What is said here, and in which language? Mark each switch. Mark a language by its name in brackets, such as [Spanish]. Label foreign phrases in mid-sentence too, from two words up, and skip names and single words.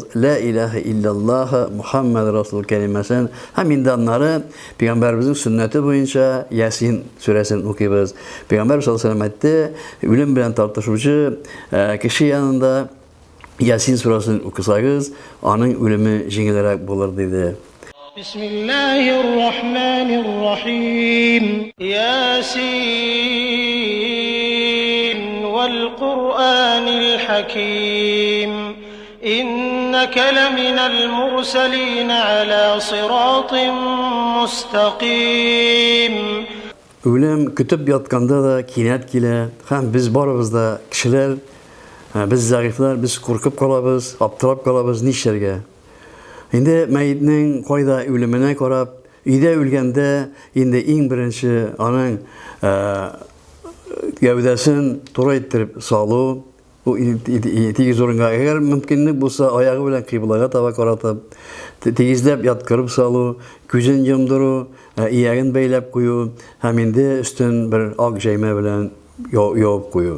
[Arabic] لا إله إلا الله محمد رسول [Tatar] кәлимәсен һәм инде аннары пәйгамбәребезнең сөннәте буенча Ясин сүрәсен укыйбыз. Пәйгамбәр [Arabic] صلى الله عليه وسلم [Tatar] үлем белән тартышучы кеше янында Ясин сүрәсен укысагыз, аның үлеме җиңелрәк булыр диде. [Arabic] بسم الله الرحمن الرحيم. يس والقرآن الحكيم. إنك لمن المرسلين على صراط مستقيم. [Tatar] Үлем көтеп ятканда да кинәт килә, һәм без барыбыз да кешеләр, biz зәгыйфләр, biz куркып калабыз, аптырап калабыз нишләргә. Инде мәйетнең кайда үлеменә карап, өйдә үлгәндә инде иң беренче аның гәүдәсен туры иттереп салу, тигез урынга, әгәр мөмкинлек булса, аягы белән кыйблага таба каратып, тигезләп яткырып салу, күзен йомдыру, иягын бәйләп кую, һәм инде өстен бер ак җәймә белән ябып кую.